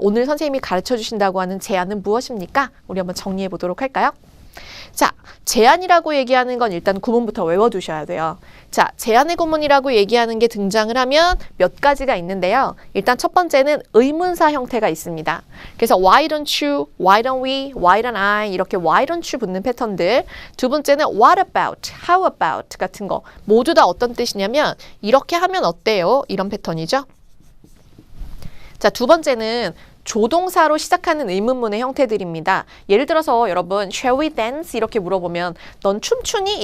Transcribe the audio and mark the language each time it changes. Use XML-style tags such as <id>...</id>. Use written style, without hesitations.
<ko>오늘 선생님이 가르쳐 주신다고 하는 제안은 무엇입니까? 우리 한번 정리해 보도록 할까요? 자, 제안이라고 얘기하는 건 일단 구문부터 외워두셔야 돼요. 자, 제안의 구문이라고 얘기하는 게 등장을 하면 몇 가지가 있는데요. 일단 첫 번째는 의문사 형태가 있습니다. 그래서</ko> <en>why don't you, why don't we, why don't I</en> <ko>이렇게</ko> <en>why don't you</en> <ko>붙는 패턴들. 두 번째는</ko> <en>what about, how about</en> <ko>같은 거. 모두 다 어떤 뜻이냐면 이렇게 하면 어때요? 이런 패턴이죠. 자, 두 번째는 조동사로 시작하는 의문문의 형태들입니다. 예를 들어서 여러분</ko> <en>shall we dance</en> <ko>이렇게 물어보면 넌 춤추니?</ko>